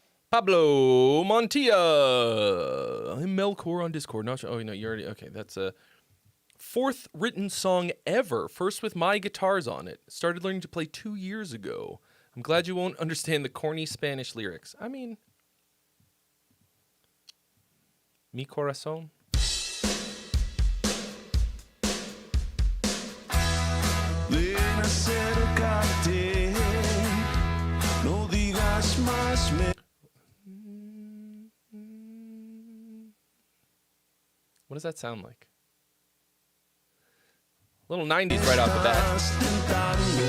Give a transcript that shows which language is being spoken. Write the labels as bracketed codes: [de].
[en] Pablo Montilla. I'm Melkor on Discord. Not sure. Oh, no, you already. Okay, that's a fourth written song ever. First with my guitars on it. Started learning to play 2 years ago. I'm glad you won't understand the corny Spanish lyrics. I mean, [es] mi corazón. Ven, acércate, no digas más. [en] What does that sound like? Little 90s right off the bat.